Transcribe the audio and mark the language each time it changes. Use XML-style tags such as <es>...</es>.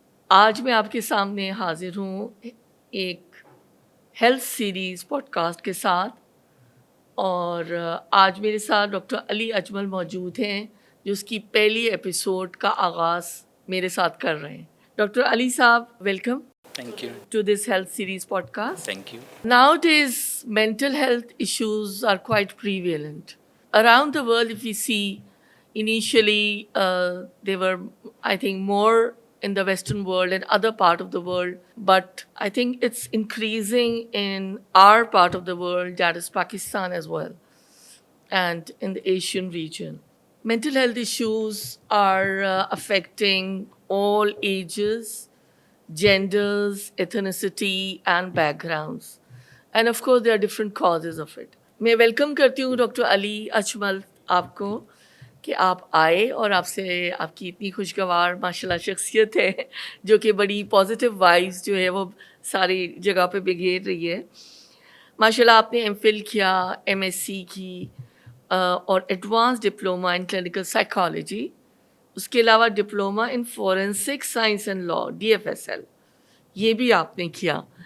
<hi>आज मैं आपके सामने हाजिर हूँ एक हेल्थ सीरीज़ पॉडकास्ट के साथ और आज मेरे साथ डॉक्टर अली अजमल मौजूद हैं जो उसकी पहली एपिसोड का आगाज़ मेरे साथ कर रहे हैं। डॉक्टर अली साहब, welcome</hi> <en>Thank you. to this health series podcast. Thank you. Nowadays, mental health issues are quite prevalent. Around the world, if we see, initially they were, I think, more in the Western world and other part of the world. But I think it's increasing in our part of the world, that is Pakistan as well, and in the Asian region. Mental health issues are affecting all ages, genders, ethnicity, and backgrounds. And of course, there are different causes of it.</en> <hi>मैं welcome करती हूँ doctor Ali Ajmal आपको कि आप आए और आपसे आपकी इतनी खुशगवार माशाल्लाह शख्सियत है जो कि बड़ी पॉजिटिव वाइब्स जो है वो सारी जगह पे बिखेर रही है। माशाल्लाह आपने एमफिल किया, एमएससी की और advance diploma in clinical psychology, उसके अलावा diploma in forensic science and law DFSL ये भी आपने किया।</hi>